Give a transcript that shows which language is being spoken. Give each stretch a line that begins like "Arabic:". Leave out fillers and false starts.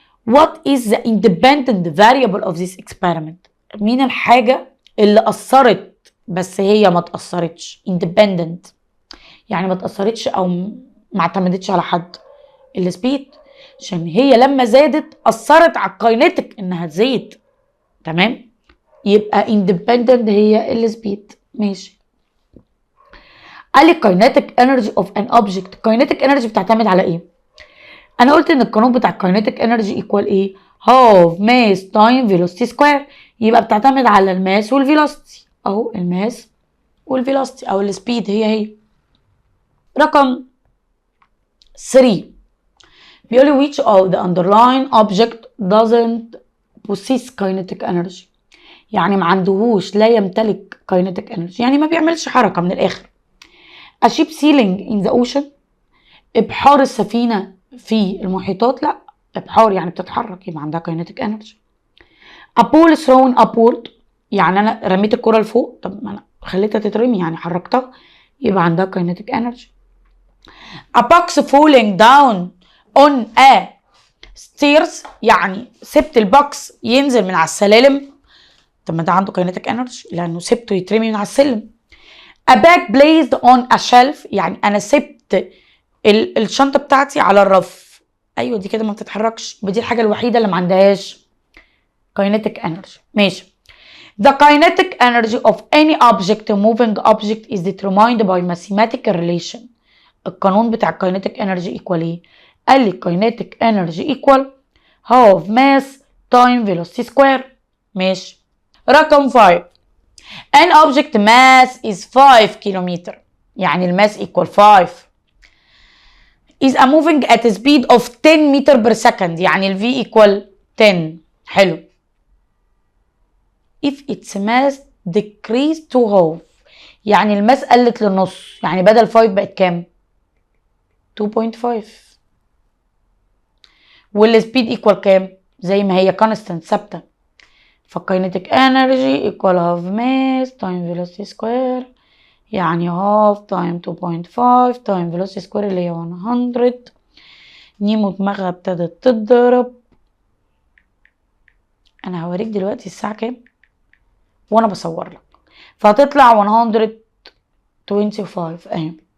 English: What is the independent variable of this experiment؟
Arabic: مين الحاجة اللي أثرت بس هي ما تأثرتش؟ independent يعني ما تأثرتش أو ما اعتمدتش على حد. السبيد عشان هي لما زادت أثرت على الكاينتيك إنها تزيد. تمام؟ يبقى independent هي السبيد. ماشي. قال لي kinetic energy of an object. kinetic energy بتعتمد على ايه؟ انا قلت ان القانون بتاع kinetic energy equal ايه؟
English: half mass time velocity square.
Arabic: يبقى بتعتمد على الماس والفيلوسيتي اهو، الماس والفيلوسيتي او السبيد هي. رقم 3 بيقول لي
English: which of the underlying object doesn't possess kinetic energy.
Arabic: يعني ما عندهوش، لا يمتلك kinetic energy، يعني ما بيعملش حركة من الاخر.
English: A ship sailing in the ocean.
Arabic: ابحار السفينة في المحيطات. لا، ابحار يعني بتتحرك يبقى عندها kinetic energy.
English: A ball thrown upward
Arabic: يعني انا رميت الكرة لفوق، طب ما انا خليتها تترمي يعني حركتها يبقى عندها kinetic energy.
English: A box falling down on a stairs
Arabic: يعني سبت البوكس ينزل من على السلالم، طب ما ده عنده kinetic energy لانه سبته يترمي من على السلم.
English: A bag placed on a shelf
Arabic: يعني انا سبت الشنطه بتاعتي على الرف. ايوه دي كده ما بتتحركش، دي الحاجه الوحيده اللي ما عندهاش kinetic energy. ماشي.
English: The kinetic energy of any object moving object is determined by mathematical relation.
Arabic: القانون بتاع
English: kinetic energy equal ايه؟ قال لي kinetic energy equal half mass time velocity square.
Arabic: ماشي.
English: رقم 5 an object mass is 5 kilometre
Arabic: يعني الماس
English: equal 5 is a moving at a speed of 10 meter per second يعني ال v equal 10. حلو. if its mass decreased to half
Arabic: يعني الماس قلت للنص، يعني بدل 5 بقت كام؟ 2.5 والسبيد equal كام؟ زي ما هي constant ثابته.
English: فالكاينيتيك energy equal half mass time velocity square يعني half time 2.5 time velocity square
Arabic: اللي هي 100. نيمو دماغها ابتدت تتضرب. انا هوريك دلوقتي الساعة كام وانا بصور لك، فهتطلع 125 اهي.